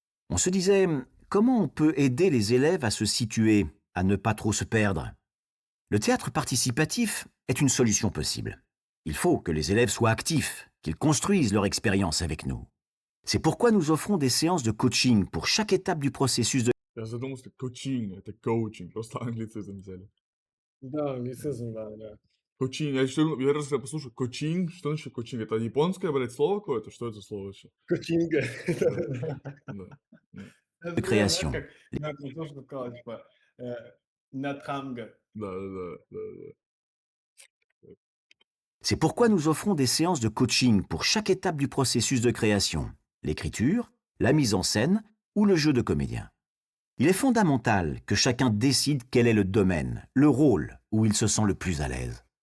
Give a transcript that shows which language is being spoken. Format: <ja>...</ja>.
<fr>On se disait comment on peut aider les élèves à se situer, à ne pas trop se perdre. Le théâtre participatif est une solution possible. Il faut que les élèves soient actifs, qu'ils construisent leur expérience avec nous. C'est pourquoi nous offrons des séances de coaching pour chaque étape du processus de...</fr> <ru>Я задумался, это coaching, просто англицизм взяли. Да, англицизм, да. Коучинг, я раз я послушал, коучинг, что значит коучинг? Это японское, блядь, слово какое-то? Что это слово вообще? Кочинг. Да, да, да, Это прям, знаешь,</ru> <fr>création.</fr> <ru>как надо тоже сказать, типа, Натранга. да.</ru> <fr>C'est pourquoi nous offrons des séances de coaching pour chaque étape du processus de création, l'écriture, la mise en scène ou le jeu de comédien. Il est fondamental que chacun décide quel est le domaine, le rôle où il se sent le plus à l'aise.</fr>